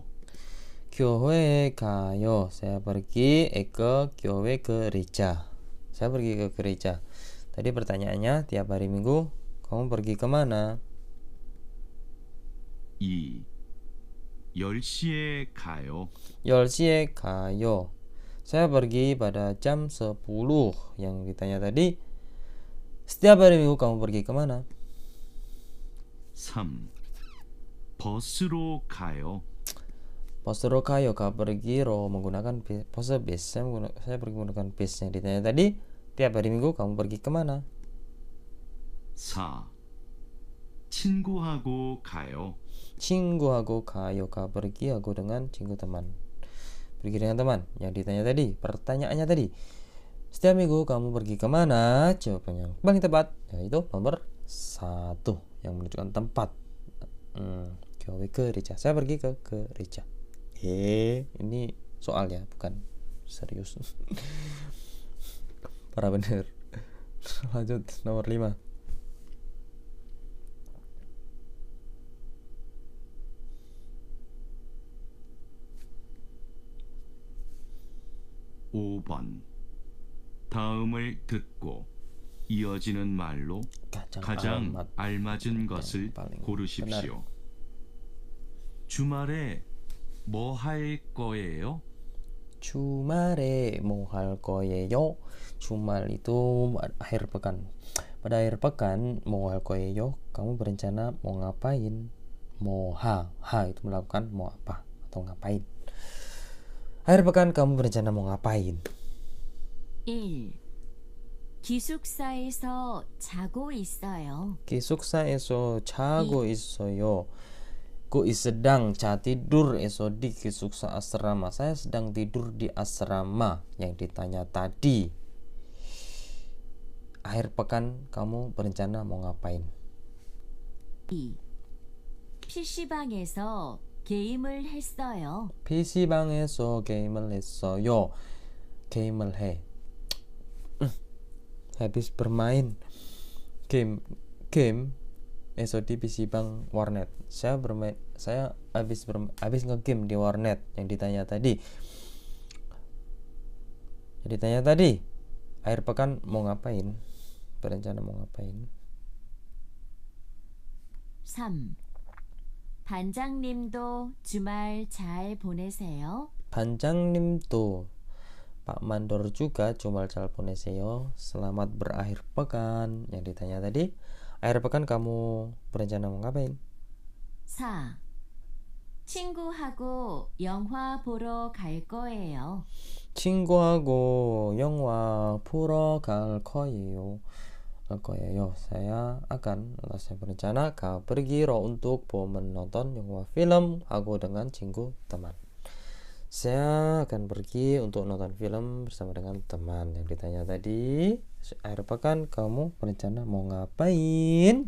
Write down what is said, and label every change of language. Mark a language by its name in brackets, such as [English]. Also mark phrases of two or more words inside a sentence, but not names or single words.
[Korean] 교회에 가요. [Indonesian] Saya pergi ke 교회 gereja. Saya pergi ke gereja. Tadi pertanyaannya, tiap hari Minggu kamu pergi kemana? 2. [Korean] 10시에 가요. 10시에 가요. [Indonesian] Saya pergi pada jam 10. Yang ditanya tadi, setiap hari Minggu kamu pergi kemana? 3. [Korean] 버스로 가요. 버스로 가요, [Indonesian] pergi menggunakan bus. Saya pergi menggunakan bis. Yang ditanya tadi, tiap hari Minggu kamu pergi kemana? 4. [Korean] 친구하고 가요. 친구하고 가요. [Indonesian] pergi aku dengan 친구 teman. Pergi dengan teman. Yang ditanya tadi, pertanyaannya tadi, setiap minggu kamu pergi kemana? Jawaban yang paling tepat yaitu nomor 1 yang menunjukkan tempat. 교회 gereja. Saya pergi ke gereja. Ini soal ya, bukan serius. Para bener. Lanjut nomor 5. [Korean] 5번. 다음을 듣고 이어지는 말로 가장 알맞은 것을 고르십시오. 주말에 뭐 할 거예요? 주말에 뭐 할 거예요? [Indonesian] 주말 itu akhir pekan. Pada akhir pekan mau [Korean] 할 거예요? [Indonesian] Kamu berencana mau ngapain? mau itu melakukan mau apa atau ngapain. Akhir pekan kamu berencana mau ngapain? 1. [Korean] 기숙사에서 자고 있어요. 기숙사에서 자고 있어요. [Indonesian] sedang tidur di 기숙사 asrama. Saya sedang tidur di asrama. Yang ditanya tadi, akhir pekan kamu berencana mau ngapain? 2. [Korean] PC방에서 게임을 했어요. PC방에서 게임을 했어요. 게임을 해. [Indonesian] Habis bermain game esok di PC방 warnet. Saya habis ngegame di warnet. Yang ditanya tadi, akhir pekan mau ngapain? Berencana mau ngapain? 3. [Korean] 반장님도 주말 잘 보내세요. 반장님도, [Indonesian] Pak Mandor juga [Korean] 주말 잘 보내세요. [Indonesian] Selamat berakhir pekan. Yang ditanya tadi, akhir pekan kamu berencana mau ngapain? 4. [Korean] 친구하고 영화 보러 갈 거예요. 친구하고 영화 보러 갈 거예요. [Indonesian] Saya berencana pergi untuk menonton 영화 film aku dengan 친구 teman. Saya akan pergi untuk nonton film bersama dengan teman. Yang ditanya tadi, akhir pekan kamu berencana mau ngapain?